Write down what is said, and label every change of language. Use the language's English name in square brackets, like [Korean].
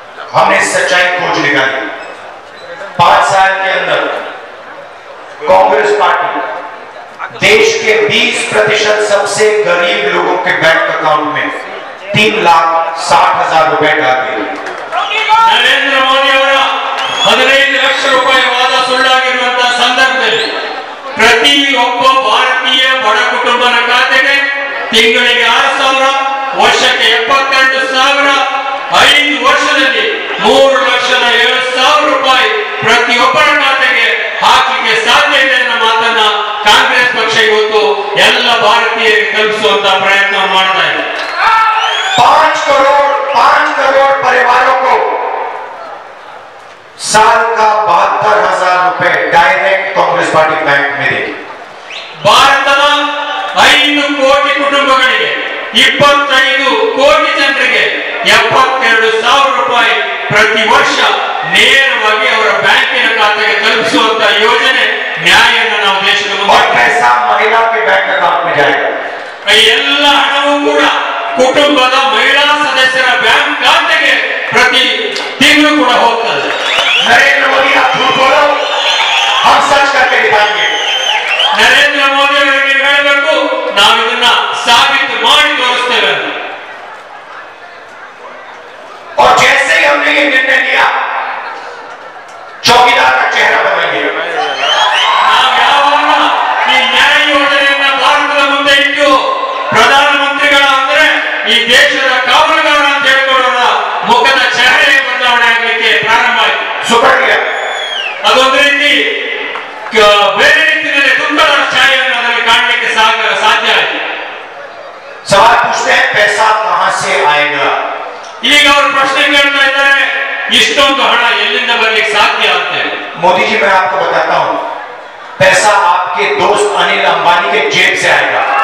[Hindi] हमने सच्चाई खोज निकाली. 5 साल के अंदर कांग्रेस पार्टी देश के 20% सबसे गरीब लोगों के बैंक अकाउंट में 3,60,000 रुपए डाल दी. [Kannada] ನರೇಂದ್ರ ಮೋದಿ ಅವರ 15 ಲಕ್ಷ ರೂಪಾಯಿ ವಾದ ಸುಳ್ಳಾಗಿರುವಂತಹ ಸಂದರ್ಭದಲ್ಲಿ ಪ್ರತಿಯೊಬ್ಬ ಭಾರತೀಯ ಬಡ ಕುಟುಂಬನ ಖಾತೆಗೆ ತಿಂಗಳಿಗೆ 6,000, ವರ್ಷಕ್ಕೆ 72,000, 5 ವರ್ಷದಲ್ಲಿ 3,07,000 ರೂಪಾಯಿ ಪ್ರತಿಯೊಬ್ಬರ ಖಾತೆಗೆ ಹಾಕಲಿಕ್ಕೆ ಸಾಧ್ಯ ಇದೆ ಅನ್ನೋ ಮಾತನ್ನ ಕಾಂಗ್ರೆಸ್ ಪಕ್ಷ ಇವತ್ತು ಎಲ್ಲ ಭಾರತೀಯರಿಗೆ ಕಲ್ಪಿಸುವಂತಹ ಪ್ರಯತ್ನವನ್ನು ಮಾಡ್ತಾ ಇದೆ. [Hindi] 5 करोड़ परिवारों को साल का 72,000 रुपए डायरेक्ट कांग्रेस पार्टी बैंक में देगी. [Kannada] ಭಾರತದ 5 ಕೋಟಿ ಕುಟುಂಬಗಳಿಗೆ 25 ಕೋಟಿ ಜನರಿಗೆ 72,000 ರೂಪಾಯಿ ಪ್ರತಿ ವರ್ಷ ನೇರವಾಗಿ ಅವರ ಬ್ಯಾಂಕಿನ ಖಾತೆಗೆ ತಲುಪಿಸುವಂತಹ ಯೋಜನೆ ನ್ಯಾಯವನ್ನು ನಾವು ದೇಶದ [Hindi] और पैसा महिला के बैंक अकाउंट में जाएगा. [Kannada] ಈ ಎಲ್ಲ ಹಣವೂ ಕೂಡ ಕುಟುಂಬದ ಮಹಿಳಾ ಸದಸ್ಯರ ಬ್ಯಾಂಕ್ ಖಾತೆಗೆ ಪ್ರತಿ ತಿಂಗಳು ಕೂಡ ಹೋಗ್ತದೆ. [Hindi] नरेंद्र मोदी आप झूठ बोलो, हम सच करके दिखाएंगे. [Kannada] ನರೇಂದ್ರ ಮೋದಿ ಅವರಿಗೆ ಹೇಳಬೇಕು, ನಾವು ಇದನ್ನ ಸಾಬೀತು ಮಾಡಿ ತೋರಿಸ್ತೇವೆ. [Hindi] और जैसे ही हमने ये निर्णय लिया, चौकीदार का चेहरा बदलेंगे. [Kannada] ನಾವು ಯಾವಾಗ ಈ ನ್ಯಾಯ ಯೋಜನೆಯನ್ನ ಭಾರತದ ಮುಂದೆ ಇಟ್ಟು ಪ್ರಧಾನಮಂತ್ರಿಗಳ ಅಂದ್ರೆ ಈ ದೇಶದ ಕಾವಲುಗಾರ ಅಂತ ಹೇಳ್ಕೊಳ್ಳೋಣ ಮುಖದ ಚೆಹರೆ ಬದಲಾವಣೆ ಆಗಲಿಕ್ಕೆ ಪ್ರಾರಂಭ ಆಯಿತು. [Hindi] सुपर गया. [Kannada] ಅದೊಂದು ರೀತಿ ಬೇರೆ ರೀತಿಯಲ್ಲಿ ದುಃಖದ ಛಾಯೆಯನ್ನು ಅದರಲ್ಲಿ ಕಾಣಲಿಕ್ಕೆ ಸಾಧ್ಯ ಆಯಿತು. [Hindi] सवाल पूछते हैं पैसा कहां से आएगा. [Kannada] ಈಗ ಅವರು ಪ್ರಶ್ನೆ ಕೇಳ್ತಾ ಇದ್ದಾರೆ, ಇಷ್ಟೊಂದು ಹಣ ಎಲ್ಲಿಂದ ಬರ್ಲಿಕ್ಕೆ ಸಾಧ್ಯ ಅಂತ. [Hindi] मोदी जी मैं आपको बताता हूं, पैसा आपके दोस्त अनिल अंबानी के जेब से आएगा.